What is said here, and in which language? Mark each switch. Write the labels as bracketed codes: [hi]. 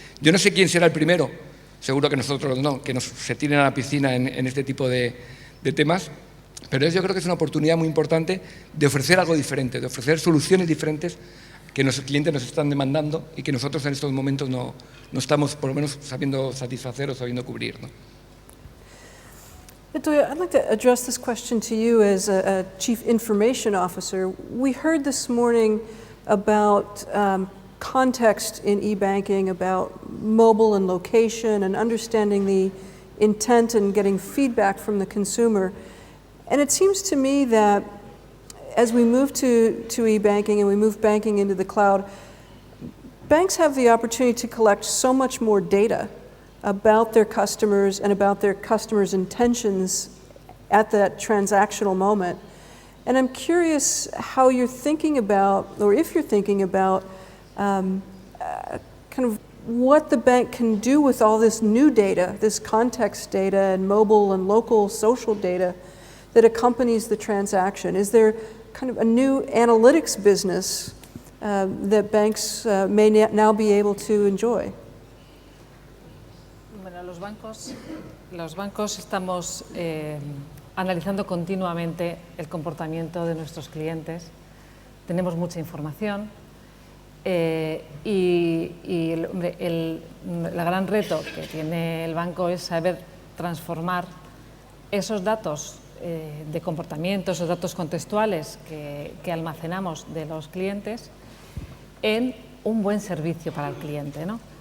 [es] Yo no sé quién será el primero, seguro que nosotros no, que se tiren a la piscina en este tipo de temas, pero yo creo que es una oportunidad muy importante de ofrecer algo diferente, de ofrecer soluciones diferentes que nuestros clientes nos están demandando y que nosotros en estos momentos no estamos, por lo menos, sabiendo satisfacer o sabiendo cubrir, ¿no? [en] I'd like to address this question to you as a Chief Information Officer. We heard this morning about context in e-banking, about mobile and location and understanding the intent and getting feedback from the consumer. And it seems to me that as we move to e-banking and we move banking into the cloud, banks have the opportunity to collect so much more data about their customers and about their customers' intentions at that transactional moment. And I'm curious how you're thinking about, or if you're thinking about, kind of what the bank can do with all this new data, this context data and mobile and local social data that accompanies the transaction. Is there kind of a new analytics business that banks may now be able to enjoy? [es] Bueno, los bancos estamos analizando continuamente el comportamiento de nuestros clientes. Tenemos mucha información y el gran reto que tiene el banco es saber transformar esos datos de comportamiento, esos datos contextuales que almacenamos de los clientes en un buen servicio para el cliente, ¿no?